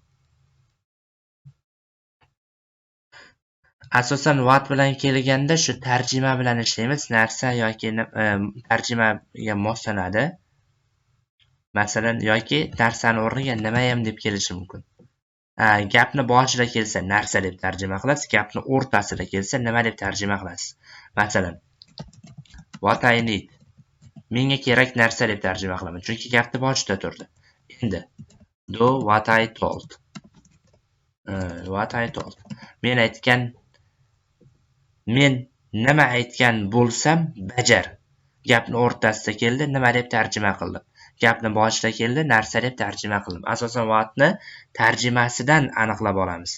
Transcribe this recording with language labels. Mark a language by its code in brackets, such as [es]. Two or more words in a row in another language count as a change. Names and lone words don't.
[uz] Asosan what bilan kelganda shu tarjima bilan ishlaymiz. Narsa yoki tarjimaga moslanadi. Masalan, yoki narsani o'rniga nima ham deb kelishi mumkin. Gapni boshida kelsa narsa deb tarjima qilasiz, gapni o'rtasida kelsa nima deb tarjima qilasiz. Masalan, [en] what I need. [uz] Menga kerak narsa deb tarjima qilaman, chunki gapni boshida turdi. [en] Endi do what I told. [uz] Men nima aytgan bo'lsam bajar. Gapni o'rtasida keldi, nima deb tarjima qildim. Gapni boshida keldi, narsa deb tarjima qildim. Asosan whatni tarjimasidan aniqlab olamiz.